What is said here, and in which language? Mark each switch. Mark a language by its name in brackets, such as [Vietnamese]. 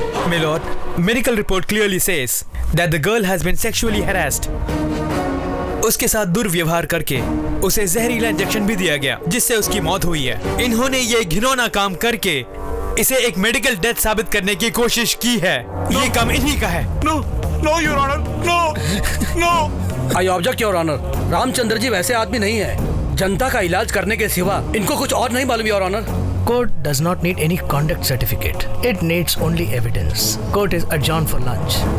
[English] My lord, medical report clearly says that the girl has been sexually harassed. [Hindi] उसके साथ दुर्व्यवहार करके उसे जहरीला इंजेक्शन भी दिया गया, जिससे उसकी मौत हुई है। इन्होंने ये घिनौना काम करके इसे एक मेडिकल डेथ साबित करने की कोशिश की है। ये काम इन्हीं का है। [English] No no your honour, no no. I object your honour. [Hindi] Ramchandra ji वैसे आदमी नहीं है। जनता का इलाज करने के सिवा इनको कुछ और नहीं मालूम your honour. [English] Court does not need any conduct certificate. It needs only evidence. Court is adjourned for lunch.